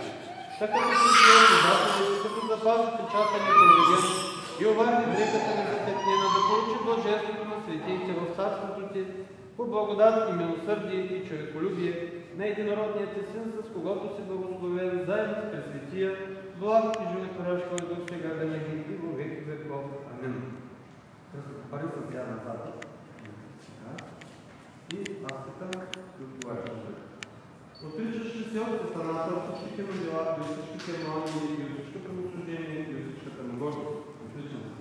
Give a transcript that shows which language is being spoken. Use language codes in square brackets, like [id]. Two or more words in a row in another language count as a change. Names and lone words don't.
[bg] Така да се живее по заповедите, като запази печата непогребен и оварди дрехата незатъкнена, да получи блаженството на светиите в царството Ти, по благодат и милосърдие и човеколюбие на единородният Ти Син, с когото си благословен, заедно с Пресветия, благ и животворящ Твой Дух, сега винаги и во веки веков. Амин. Пари са тя назад. И аз така отговарям. Отричащи се от сатаната, от всичките му дела, и от всичките малки, и от всичкото му служение, и от всичката му гордост. Отричам се.